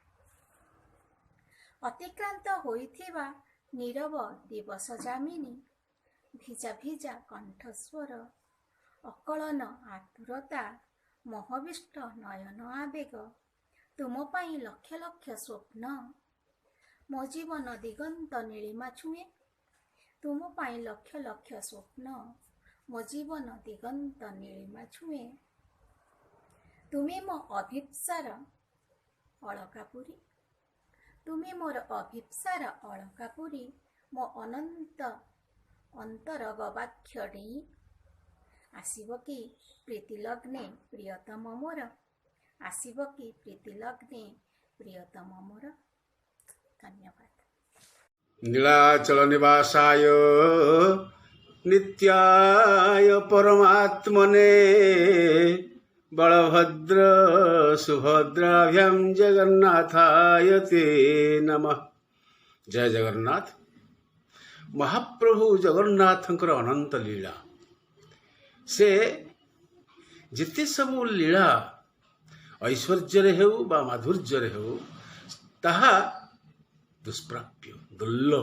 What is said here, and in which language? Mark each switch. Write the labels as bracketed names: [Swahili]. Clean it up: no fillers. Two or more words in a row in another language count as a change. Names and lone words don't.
[Odia] ଅତିକ୍ରାନ୍ତ ହୋଇଥିବା ନୀରବ ଦିବସ ଯାମିନୀ ଭିଜା ଭିଜା କଣ୍ଠସ୍ୱର ଅକଳନ ଆତୁରତା ମୋହବିଷ୍ଟ ନୟନ ଆବେଗ ତୁମ ପାଇ ଲକ୍ଷ ଲକ୍ଷ ସ୍ୱପ୍ନ ମୋ ଜୀବନ ଦିଗନ୍ତ ନୀଳିମା ଛୁଏ ତୁମ ପାଇ ଲକ୍ଷ ଲକ୍ଷ ସ୍ୱପ୍ନ ମୋ ଜୀବନ ଦିଗନ୍ତ ନୀଳିମା ଛୁଏ ତୁମେ ମୋ ଅଭିପ୍ସାର ଅଲକାପୁରୀ ତୁମେ ମୋର ଅଭିପ୍ସାର ଅଲକାପୁରୀ ମୋ ଅନନ୍ତ ଅନ୍ତର ଗବାକ୍ଷ ଡେଇ ଆସିବ କି ପ୍ରୀତି ଲଗ୍ନେ ପ୍ରିୟତମ ମୋର ଆସିବ କି ପ୍ରୀତି ଲଗ୍ନେ ପ୍ରିୟତମ ମୋର। धन्यवाद। [Sanskrit] नीलाचल निवासाय नित्याय परमात्मने बलभद्र सुभद्राभ्यां जगन्नाथाय ते नमः। [Odia] ଜୟ ଜଗନ୍ନାଥ। ମହାପ୍ରଭୁ ଜଗନ୍ନାଥଙ୍କର ଅନନ୍ତ ଲୀଳା ସେ ଜିତେ ସବୁ ଲୀଳା ଐଶ୍ୱର୍ଯ୍ୟ ହୋ ବା ମାଧୁର୍ଯ୍ୟ ହୋ ତାହା ଦୁଷ୍ପ୍ରାପ୍ୟ ଦୁର୍ଲଭ